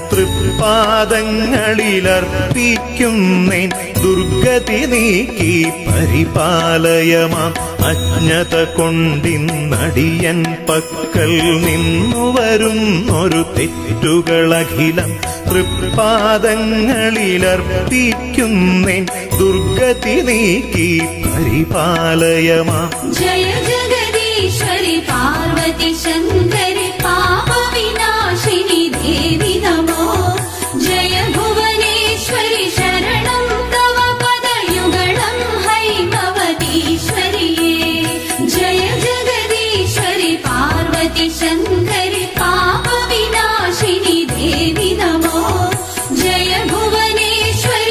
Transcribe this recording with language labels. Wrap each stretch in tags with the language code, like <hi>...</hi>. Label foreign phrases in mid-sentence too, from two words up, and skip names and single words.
<ml>തൃപ്പാദങ്ങളിലർപ്പിക്കുന്നേൻ ദുർഗതി നീക്കി പരിപാലയമാം അജ്ഞത കൊണ്ടിന്നടിയൻ പക്കൽ നിന്നു വരുന്നൊരു തെറ്റുകളഖിലം തൃപ്പാദങ്ങളിലർപ്പിക്കുന്നേൻ ദുർഗതി നീക്കി പരിപാലയമാം</ml> <sa>जय जगदीश्वरि पार्वती शङ्करि पापविनाशिनि देवि नमो जय भुवनेश्वरि शरणं तव पदयुगलं हैमवतीश्वरि जय जगदीश्वरि पार्वती शङ्करि पापविनाशिनि देवि नमो जय भुवनेश्वरि</sa>